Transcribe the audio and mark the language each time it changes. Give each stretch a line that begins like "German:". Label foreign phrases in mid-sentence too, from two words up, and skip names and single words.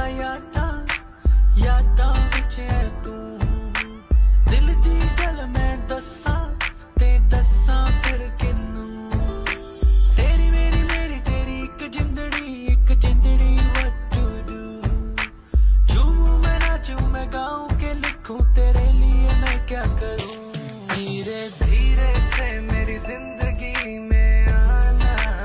Punjabi: ਯਾਦਾ ਵਿਚ ਤੂੰ ਦਿਲ ਦੀ ਗੱਲ ਮੈਂ ਦੱਸਾਂ ਤੇ ਦੱਸਾਂ ਫਿਰ ਕਿਹਨੂੰ ਤੇਰੀ ਮੇਰੀ ਤੇਰੀ ਇਕ ਜਿੰਦੜੀ
English: what to do
Hindi: झूमूं मैं नाचूं मैं गाऊं के लिखूं तेरे लिए मैं क्या करूं धीरे धीरे से मेरी जिंदगी में आना